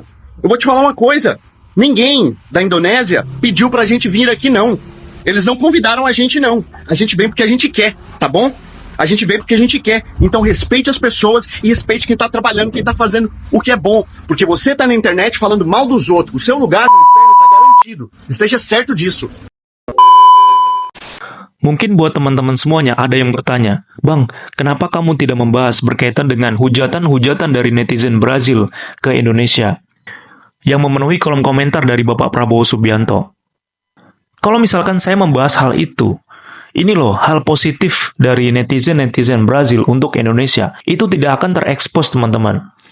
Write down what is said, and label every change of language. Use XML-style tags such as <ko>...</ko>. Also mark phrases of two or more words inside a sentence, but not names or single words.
<pt>Eu vou te falar uma coisa. Ninguém da Indonésia pediu pra gente vir aqui, não. Eles não convidaram a gente, não. A gente vem porque a gente quer, tá bom? A gente vem porque a gente quer. Então respeite as pessoas e respeite quem tá trabalhando, quem tá fazendo o que é bom. Porque você tá na internet falando mal dos outros. O seu lugar no inferno tá garantido. Esteja certo disso.</pt> <id>Mungkin buat teman-teman semuanya ada yang bertanya, Bang, kenapa kamu tidak membahas berkaitan dengan hujatan-hujatan dari netizen Brazil ke Indonesia yang memenuhi kolom komentar dari Bapak Prabowo Subianto? Kalau misalkan saya membahas hal itu, ini loh hal positif dari netizen-netizen Brazil untuk Indonesia, itu tidak akan terekspos teman-teman.</id>